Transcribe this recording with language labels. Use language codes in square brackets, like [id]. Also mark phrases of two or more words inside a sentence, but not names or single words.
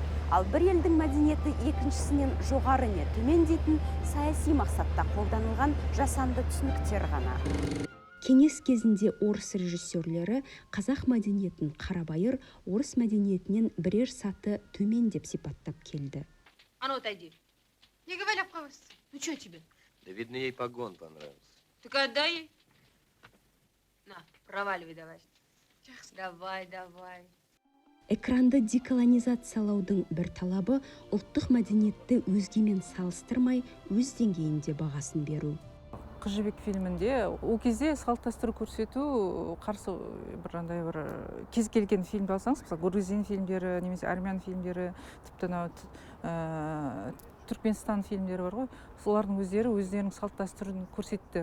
[kk] Ал бір елдің мәдениеті екіншісінен жоғары не төмен дейтін саяси мақсатта қолданылған жасанды түсініктер ғана. Кеңес кезінде орыс режиссерлері қазақ мәдениетін қарабайыр, орыс мәдениетінен бірер саты төмен деп сипаттап келді. [ru] А ну отойди. Не говори в кого. Ну что тебе? Да видно, ей погон понравился. Так отдай ей. На, проваливай давай. Давай. [kk] Экранды деколонизациялаудың бір талабы ұлттық мәдениетті өзгемен салыстырмай, өз деңгейінде бағасын беру. Қыз жібек фильмінде ол кезде салт-дәстүр көрсету қарсы бір кез келген фильмді алсаңыз, мысалы грузин фильмдері, немесе армян фильмдері, тіпті Түркменстан фильмдері бар ғой, солардың өздерінің салт-дәстүрін көрсетті.